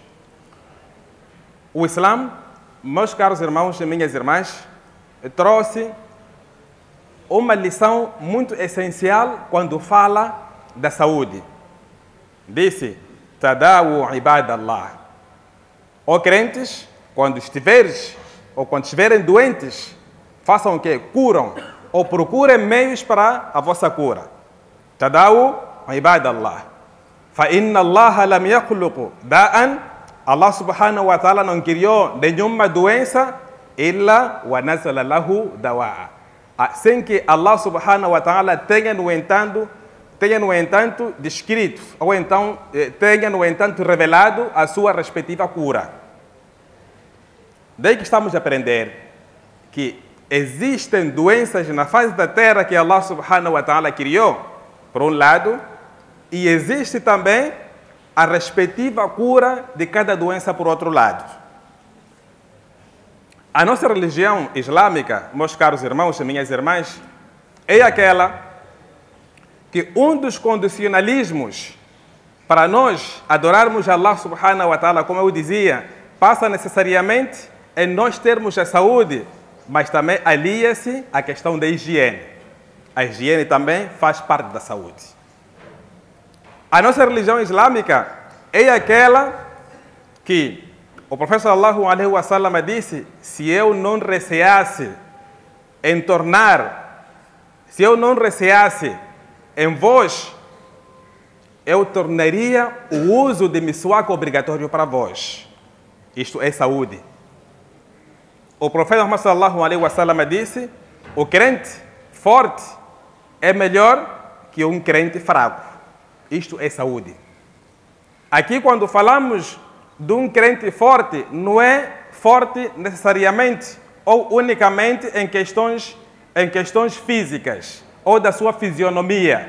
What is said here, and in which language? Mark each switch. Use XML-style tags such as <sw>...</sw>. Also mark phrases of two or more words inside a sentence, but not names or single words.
<pt>O Islã, meus caros irmãos e minhas irmãs, trouxe uma lição muito essencial quando fala da saúde.</pt> <ar>Disse: تداووا عباد الله.</ar> <pt>Ó crentes, quando estiverem doentes, façam o quê? Curam ou procurem meios para a vossa cura.</pt> <ar>تداووا عباد الله. فإن الله لم يخلق داء. الله سبحانه وتعالى</ar> <pt>não criou nenhuma doença</pt> <ar>إلا وأنزل له دواء.</ar> <pt>Sem que</pt> <ar>الله سبحانه وتعالى</ar> <pt>tenha no entanto descrito, ou então tenha no entanto revelado a sua respectiva cura. Daí que estamos a aprender que existem doenças na face da terra que</pt> <ar>الله سبحانه وتعالى</ar> <pt>criou, por um lado, e existe também a respectiva cura de cada doença por outro lado. A nossa religião islâmica, meus caros irmãos e minhas irmãs, é aquela que um dos condicionalismos para nós adorarmos</pt> <ar>الله سبحانه وتعالى,</ar> <pt>como eu dizia, passa necessariamente em nós termos a saúde, mas também alia-se à questão da higiene. A higiene também faz parte da saúde. A nossa religião islâmica é aquela que o profeta</pt> <ar>صلى الله عليه وسلم</ar> <pt>disse: se eu não receasse em em vós, eu tornaria o uso de miswak obrigatório para vós. Isto é saúde. O profeta Muhammad</pt> <ar>صلى الله عليه وسلم</ar> <pt>disse: o crente forte é melhor que um crente fraco. Isto é saúde. Aqui, quando falamos de um crente forte, não é forte necessariamente ou unicamente em questões físicas ou da sua fisionomia.</pt>